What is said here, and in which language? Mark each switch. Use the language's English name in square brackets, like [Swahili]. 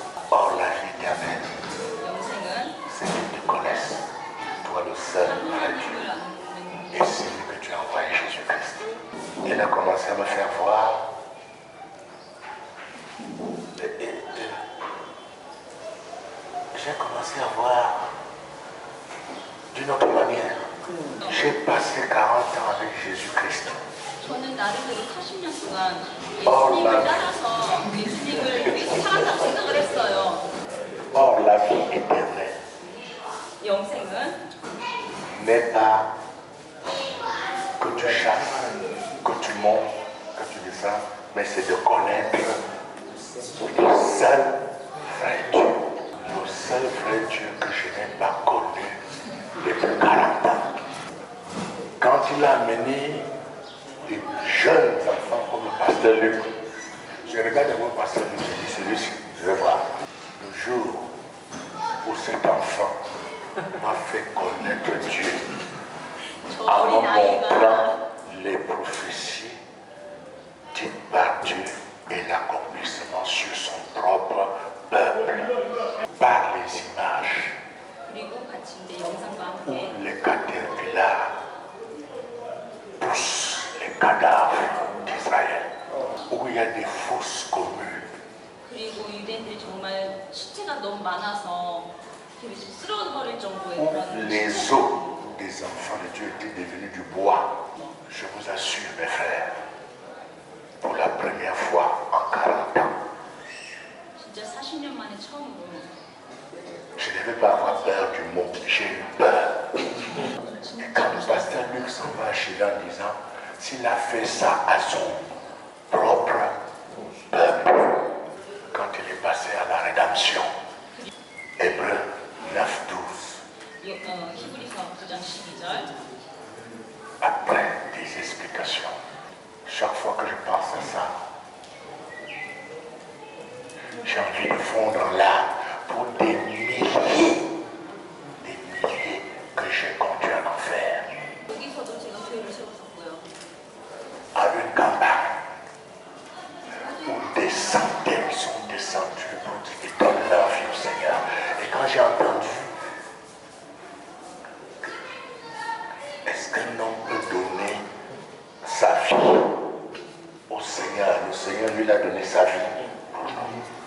[French] Or la vie éternelle, c'est qu'ils te connaissent, toi le seul vrai Dieu, et celui que tu as envoyé Jésus-Christ. Il a commencé à me faire voir. J'ai commencé à voir d'une autre manière. J'ai passé 40 ans avec Jésus-Christ. [Korean] 저는 나름대로 40년 동안 예수님을 따라서 예수님을 위해서 살았다고 생각을 했어요. [French] Or la vie éternelle [Korean] 영생은 [French] n'est pas que tu chasses, que tu montes, que tu descends, mais c'est de connaître le seul vrai Dieu. Le seul vrai Dieu que je n'ai pas connu depuis 40 ans. Quand il a amené des jeunes enfants comme le pasteur Luc, je regarde mon pasteur Luc, je dis celui-ci, je vais voir. Le jour où cet enfant m'a fait connaître Dieu, en me montrant les prophéties dites par Dieu et l'accomplissement sur son propre peuple, par les images [Korean] 그리고 같이 이제 영상과 [French] où [Korean] 함께 [French] les caterpillars poussent les cadavres d'Israël, où il y a des fosses communes. [Korean] 그리고 유대인들이 정말 시체가 너무 많아서 이렇게 쓰러버릴 정도의 그런 [French] Les os des enfants de Dieu étaient devenus du bois. Je vous assure, mes frères, pour la première fois en 40 ans, [Korean] 진짜 40년 만에 처음으로 [French] je ne devais pas avoir peur du mot, j'ai eu peur. Et quand le pasteur Luc s'en va chez lui en disant, s'il a fait ça à son propre peuple, quand il est passé à la rédemption, Hébreux 9, 12, [Korean] 히브리서 9장 12절 [French] après des explications, chaque fois que je pense à ça, j'ai envie de fondre là pour des milliers que j'ai conduits en enfer, [Korean] 여기서도 제가 교회를 세웠었고요. [French] à une campagne où des centaines sont descendus pour qu'ils donnent leur vie au Seigneur. Et quand j'ai entendu, est-ce qu'un homme peut donner sa vie au Seigneur? Le Seigneur lui a donné sa vie pour nous.